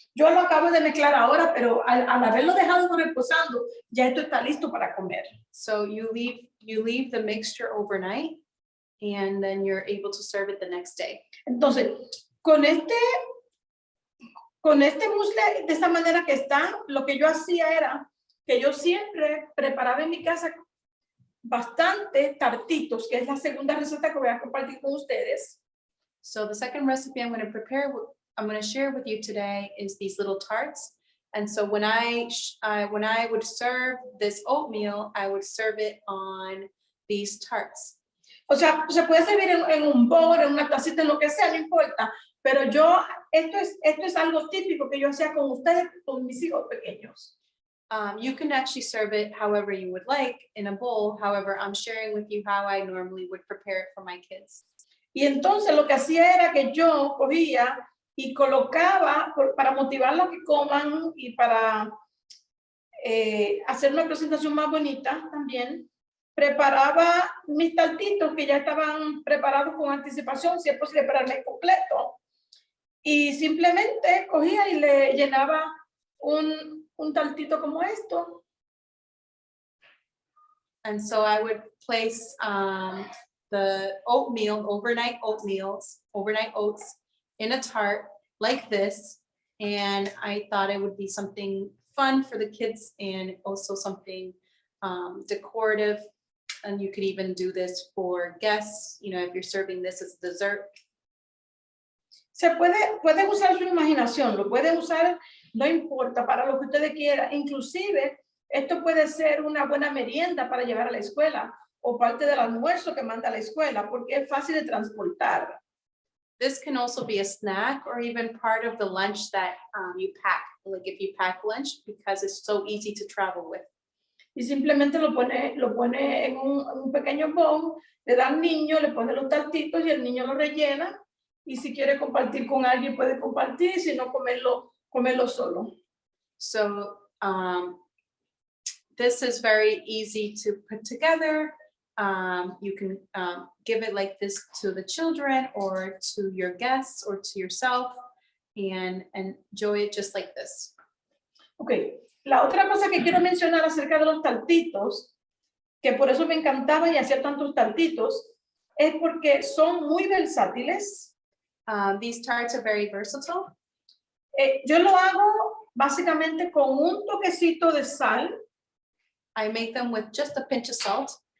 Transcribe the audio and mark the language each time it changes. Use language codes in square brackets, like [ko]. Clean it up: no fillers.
[es] Yo lo acabo de mezclar ahora, pero al haberlo dejado reposando, ya esto está listo para comer. [en] So you leave the mixture overnight and then you're able to serve it the next day. [es] Entonces, con este muesli de esta manera que está, lo que yo hacía era que yo siempre preparaba en mi casa bastante tartitos, que es la segunda receta que voy a compartir con ustedes. [en] So the second recipe I'm going to share with you today is these little tarts. And so when I would serve this oatmeal, I would serve it on these tarts. [es] O sea, se puede servir en un bol, en una tacita, en lo que sea, no importa. Pero esto es algo típico que yo hacía con ustedes, con mis hijos pequeños. [en] You can actually serve it however you would like in a bowl. However, I'm sharing with you how I normally would prepare it for my kids. [es] Y entonces lo que hacía era que yo cogía y colocaba, para motivarlos a que coman y para hacer una presentación más bonita también, preparaba mis tartitos que ya estaban preparados con anticipación, si es posible para el mes completo. Y simplemente cogía y le llenaba un tartito como esto. [en] And so I would place the overnight oats in a tart like this. And I thought it would be something fun for the kids and also something decorative. And you could even do this for guests, if you're serving this as dessert. [es] Se pueden usar su imaginación, lo pueden usar, no importa, para lo que ustedes quieran. Inclusive, esto puede ser una buena merienda para llevar a la escuela o parte del almuerzo que manda a la escuela, porque es fácil de transportar. [en] This can also be a snack or even part of the lunch that you pack, like if you pack lunch, because it's so easy to travel with. [es] Y simplemente lo pone en un pequeño bowl, le da al niño, le pone los tartitos y el niño lo rellena. Y si quiere compartir con alguien, puede compartir, si no, comerlo solo. [en] So this is very easy to put together. You can give it like this to the children or to your guests or to yourself and enjoy it just like this. [es] Ok, la otra cosa que quiero mencionar acerca de los tartitos, que por eso me encantaba y hacía tantos tartitos, es porque son muy versátiles. [en] These tarts are very versatile. [es] Yo lo hago básicamente con un toquecito de sal [en] I make them with just a pinch of salt